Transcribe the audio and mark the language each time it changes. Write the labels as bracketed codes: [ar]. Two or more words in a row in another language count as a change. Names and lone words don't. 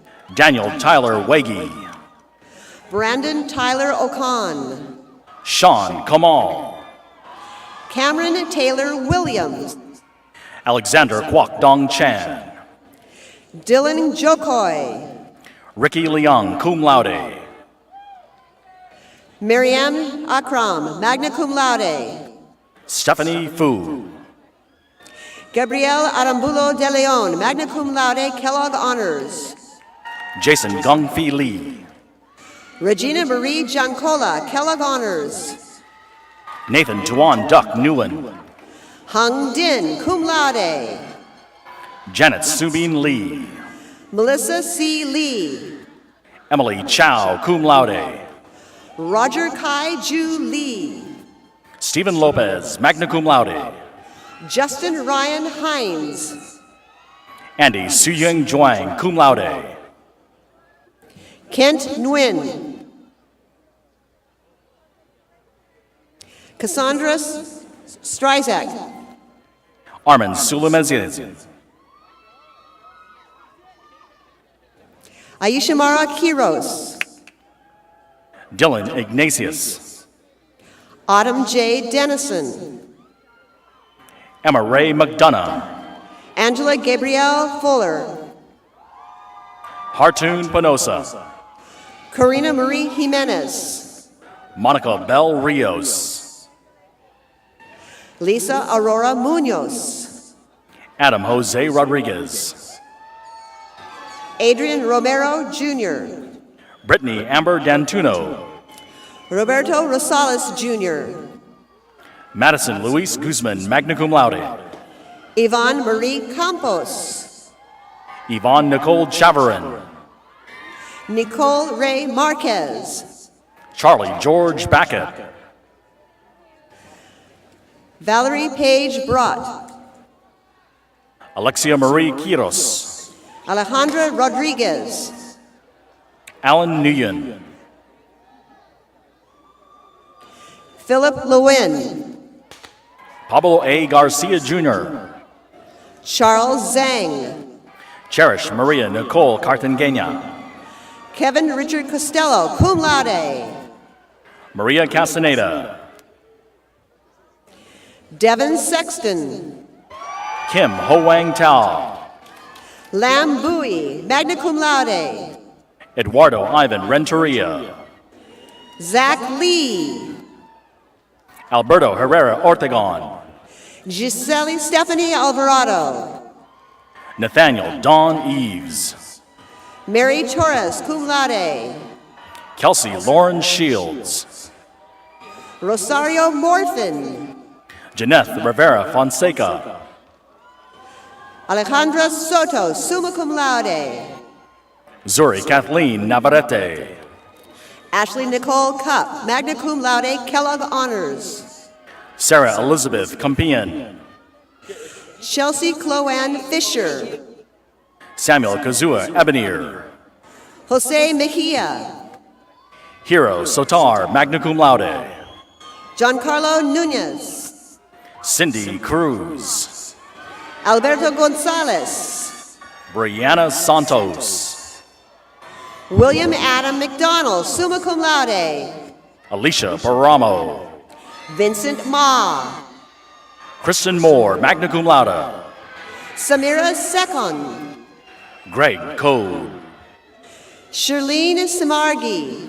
[en] Daniel Tyler Wagey. Brandon Tyler Ocon. Sean Kamal. Cameron Taylor Williams. Alexander Kwok Dong Chan. Dylan Jokoy. Ricky Leung, [la] cum laude. [en] Mariam Akram, [la] magna cum laude. [en] Stephanie Fu. Gabriel Arambulo de Leon, [la] magna cum laude, [en] Kellogg Honors. Jason Gongfi Lee. Regina Marie Giancola, Kellogg Honors. Nathan Tuan Duck Nguyen. Hung Din, [la] cum laude. [en] Janet Subin Lee. Melissa C. Lee. Emily Chow, [la] cum laude. [en] Roger Kai Ju Lee. Stephen Lopez, [la] magna cum laude. [en] Justin Ryan Hines. Andy Suyeng Zhuang, [la] cum laude. [en] Kent Nguyen. Cassandra Strizak. Armin Sulumeziz. Aishamara Kiros. Dylan Ignatius. Autumn J. Dennison. Emma Ray McDonough. Angela Gabrielle Fuller. Hartoon Panosa. Karina Marie Jimenez. Monica Bell Rios. Lisa Aurora Munoz. Adam Jose Rodriguez. Adrian Romero Jr. Brittany Amber Dantuno. Roberto Rosales Jr. Madison Luis Guzman, [la] magna cum laude. [en] Yvonne Marie Campos. Yvonne Nicole Chavarin. Nicole Ray Marquez. Charlie George Backett. Valerie Page Brott. Alexia Marie Quiros. Alejandra Rodriguez. Alan Nguyen. Philip Lewin. Pablo A. Garcia Jr. Charles Zhang. Cherish Maria Nicole Cartagena. Kevin Richard Costello, [la] cum laude. [en] Maria Castaneda. Devin Sexton. Kim Ho Wang Tao. Lam Bowie, [la] magna cum laude. [en] Eduardo Ivan Renteria. Zach Lee. Alberto Herrera Ortegon. Gisele Stephanie Alvarado. Nathaniel Don Eves. Mary Torres, [la] cum laude. [en] Kelsey Lauren Shields. Rosario Morfin. Janeth Rivera Fonseca. Alejandra Soto, [la] summa cum laude. [en] Zuri Kathleen Navarrete. Ashley Nicole Cup, [la] magna cum laude, Kellogg Honors. [en] Sarah Elizabeth Campion. Chelsea Cloanne Fisher. Samuel Kazua Ebonier. Jose Mejia. Hero Sotar, [la] magna cum laude. [en] Giancarlo Nunez. Cindy Cruz. Alberto Gonzalez. Brianna Santos. William Adam McDonald, [la] summa cum laude. [en] Alicia Paramo. Vincent Ma. Kristen Moore, [la] magna cum laude. [en] Samira Sekon. Greg Code. Shirlene Samargi.